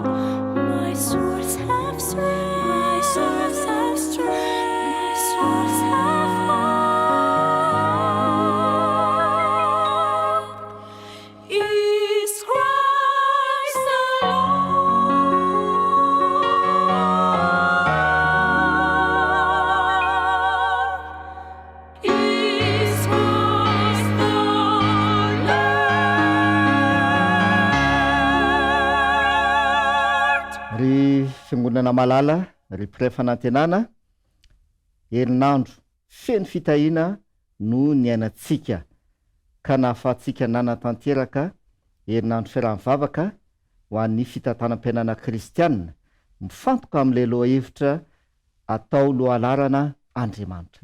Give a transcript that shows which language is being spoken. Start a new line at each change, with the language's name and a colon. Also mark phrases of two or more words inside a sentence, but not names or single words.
English: My source of strength, my source of strength, my source of hope is Christ alone. Is Christ the Lord.
Malagasy: Ry fiangonana malala ry mpiray fanantenana herinandro feno fitahina no ny ainantsika ka nahafahantsika nanatanteraka herinandro fiaraha-mivavaka ho an'ny fitantanam-piainana kristianina mifantoka amin'ilay lohahevitra atao lohalarana Andriamanitra.